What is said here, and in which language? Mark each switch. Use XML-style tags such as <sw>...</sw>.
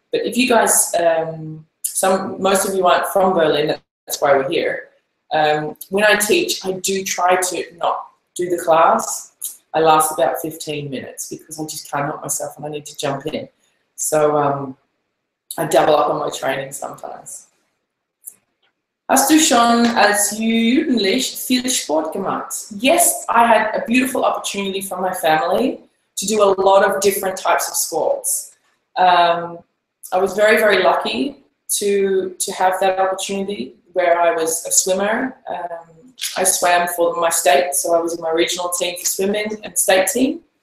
<en>But if you guys, most of you aren't from Berlin, that's why we're here. When I teach, I do try to not do the class. I last about 15 minutes because I just can't help myself and I need to jump in. So I double up on my training sometimes.</en> <de>Hast du schon als Jugendlich viel Sport gemacht?</de> <en>Yes, I had a beautiful opportunity from my family to do a lot of different types of sports. I was very, very lucky to have that opportunity where I was a swimmer. I swam for my state, so I was in my regional team for swimming and state team.</en>